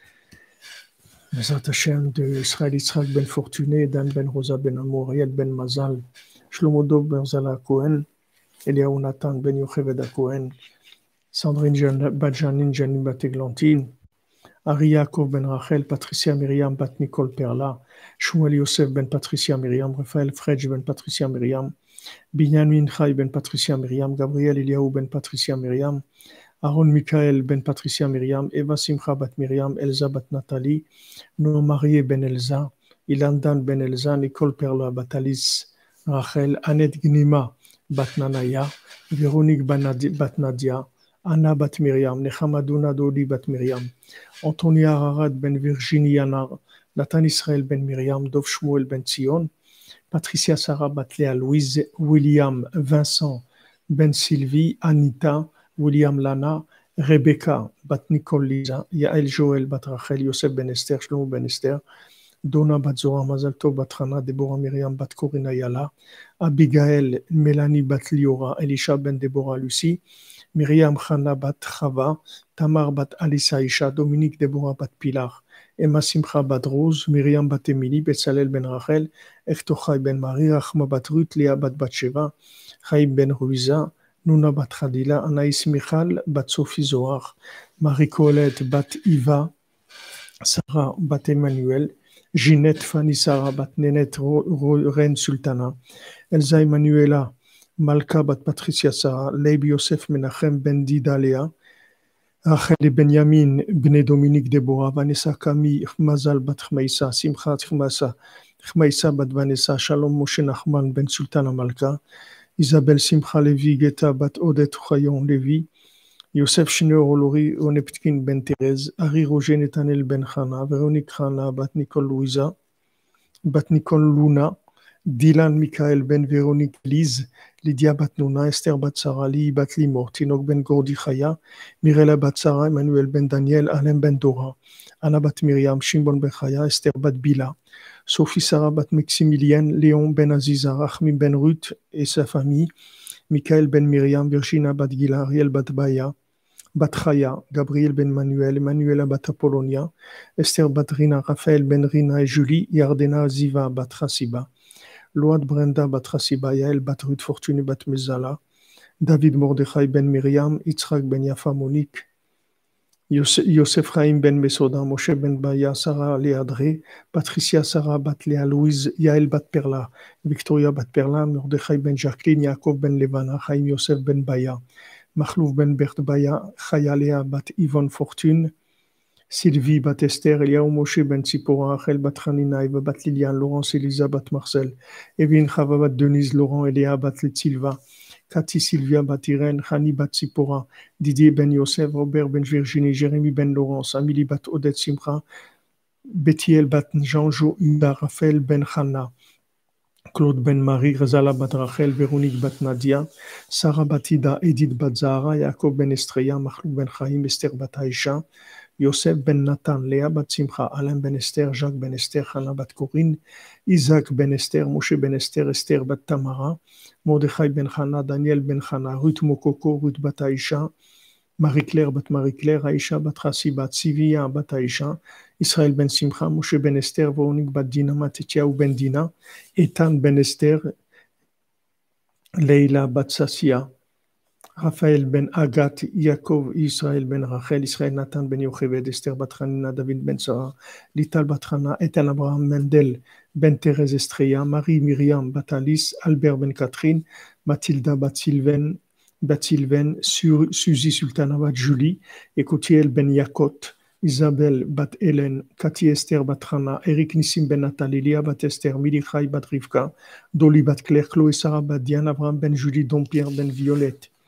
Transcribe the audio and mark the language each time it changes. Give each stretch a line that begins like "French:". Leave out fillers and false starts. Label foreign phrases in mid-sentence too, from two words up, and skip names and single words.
Hebrew: Bezat Hachem
French: de Israël Yitzhak ben Fortuné, Dan ben Rosa ben Amour, Ariel ben Mazal, Shlomo Dov ben Zala Cohen, Eliaou Nathan ben Yocheved Cohen, Sandrine Badjanin Janin Bateglantine, Ari Yaakov ben Rachel, Patricia Myriam bat Nicole Perla, Shmuel Yosef ben Patricia Myriam, Raphaël Fredj ben Patricia Myriam, Binyamin Chai ben Patricia Myriam, Gabriel Eliaou ben Patricia Myriam, Aaron Michael ben Patricia Myriam, Eva Simcha bat Myriam, Elsa bat Nathalie, Noah Marie ben Elsa, Ilandan ben Elsa, Nicole Perla bat Alice, Rachel, Annette Gnima bat Nanaya, Véronique bat Nadia, Anna bat Myriam, Nechamadouna Dodi bat Myriam, Antonia Ararat ben Virginie Yanar, Nathan Israël ben Myriam, Dov Shmuel ben Tzion, Patricia Sarah bat Léa Louise, William Vincent ben Sylvie, Anita, William Lana, Rebecca bat Nicole Lisa, Yael Joël bat Rachel, Yosef ben Esther, Shlomo ben Esther, Donna bat Zohar, Mazal Tov bat Rana, Deborah Myriam bat Corina Yala, Abigail, Mélanie bat Liora, Elisha ben Deborah Lucie, Myriam Chana bat Chava, Tamar bat Alissa Isha, Dominique Deborah bat Pilar, Emma Simcha bat Rose, Myriam bat Emily, Betzalel ben Rachel, Echtochai ben Marie, Rachma bat Ruth, Léa bat Batsheva, Chaim ben Ruiza, Nuna bat Khadila, Anaïs Michal bat Sophie Zohar, Marie-Colette bat Iva, Sarah bat Emmanuel, Ginette Fanny Sarah bat Nénette Reine Sultana, Elsa Emanuela Malka bat Patricia Sarah, Leib Yosef Menachem ben Dida Léa, Rachel et Benjamin bne Dominique Deborah, Vanessa Camille Mazal bat Chmaïsa, Simcha Chmaïsa bat Vanessa, Shalom Moshe Nachman ben Sultana Malka, Isabelle Simcha Levi Geta bat Odette Chayon Levi, Yosef Shineur Olori Oneptkin ben Thérèse, Harry Roger Netanel ben Chana, Véronique Chana bat Nicole Louisa, bat Nicole Luna, Dylan Michael ben Véronique Lise, Lydia bat Nouna, Esther bat Sarah, Li bat Limor, Tinok ben Gordi Chaya, Mirella bat Sarah, Emmanuel ben Daniel, Alain ben Dora, Anna bat Myriam, Shimon ben Chaya, Esther bat Bila, Sophie Sarah bat Maximilienne, Léon ben Aziza, Rachmim ben Ruth et sa famille, Michael ben Myriam, Virginia bat Gila, Ariel bat Baya, bat Chaya, Gabriel ben Manuel, Emmanuela bat Apollonia, Esther bat Rina, Raphaël ben Rina et Julie, Yardena Ziva bat Hasiba, Load Brenda bat Hasiba, Yael bat Ruth Fortuné bat Mezala, David Mordechai ben Myriam, Yitzhak ben Yafa Monique, Yosef Chaim ben Mesoda, Moshe ben Baya, Sarah Léadré, Patricia Sarah bat Léa Louise, Yael bat Perla, Victoria bat Perla, Mordechai ben Jacqueline, Yaakov ben Levana, Chaim Yosef ben Baya, Machlouf ben Bert Baya, Chaya Léa bat Yvonne Fortune, Sylvie bat Esther, Eliaou Moshe ben Tzipora, Rachel bat Hanina, Eva bat Liliane, Laurence Elisa bat Marcel, Evelyne Chava bat Denise, Laurent Eléa bat Silva, Cathy Sylvia bat Irène, Hani bat Tzipora, Didier ben Yosef, Robert ben Virginie, Jérémy ben Laurence, Amélie bat Odette Simcha, Bethiel bat Jean-Jo Huda, Raphaël ben Chana, Claude ben Marie, Razala bat Rachel, Véronique bat Nadia, Sarah Batida, Edith bat Zahara, Jacob ben Estreya, Machlou ben Chaim, Esther bat Aïcha, Yosef ben Nathan, Léa bat Simcha, Alain ben Esther, Jacques ben Esther, Hannah bat Corinne, Isaac ben Esther, Moshe ben Esther, Esther bat Tamara, Mordechai ben Hannah, Daniel ben Hannah, Ruth Mokoko, Ruth bat Aïcha, Marie-Claire bat Marie-Claire, Aïcha bat Rassi bat Sivia bat Aïcha, Israël ben Simcha, Moshe ben Esther, Véronique bat Dina, Matetiaou ben Dina, Ethan ben Esther, Leila bat Sassia, Raphaël ben Agat, Yaakov, Israël ben Rachel, Israël Nathan ben Yocheved, Esther Batrana, David ben Sarah, Lital Batrana, Ethan Abraham Mendel, ben Thérèse Estrella, Marie Myriam Batalis, Albert ben Catherine, Mathilda Batilven, Suzy Sultana Bat Julie, Ekotiel ben Yakot, Isabelle Bat Hélène, Cathy Esther Batrana, Eric Nissim ben Nathalie, Lia Bat Esther, Milichai Bat Rivka, Dolly Bat Claire, Chloé Sarah Bat Diane, Abraham ben Julie, Don Pierre ben Violette.